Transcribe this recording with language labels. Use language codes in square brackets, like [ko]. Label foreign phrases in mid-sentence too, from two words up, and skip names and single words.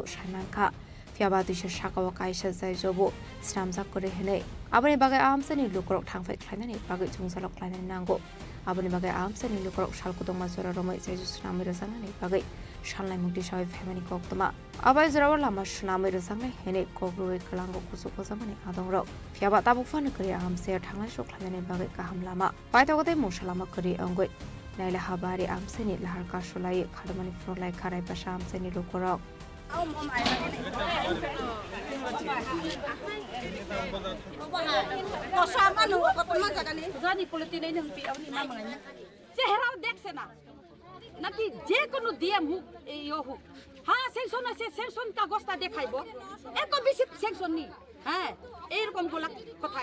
[trp] shaimarka fiaba tuisha shakawa kaisa jaijobu sramjak kore hnei aboni bagai amsani lukorok thangfai khlainani bagai jungjalok khlainani nango aboni bagai amsani lukorok shalgodong mazara romoi jaijo snamai rajanani bagai shalnai mukti shawai family koktoma abai zarawa lama snamai rajanai hene kogroi kalango kusuk kozamani adongrok fiaba tabuk fani kari amse thangai shokhlainani bagai kaham lama paitogode mosalama kari ongoi naila habari amsani lahar kasulai khadmani frolai kharai pasha amsani lukorok [bn] চেহারাও দেখছে না নাকি যে কোনো ডিএম হোক এই হোক, হ্যাঁ সেকশন আছে, সেকশন কাগজটা দেখাইব, এত বেশি সেকশন নেই, হ্যাঁ এইরকম কথা।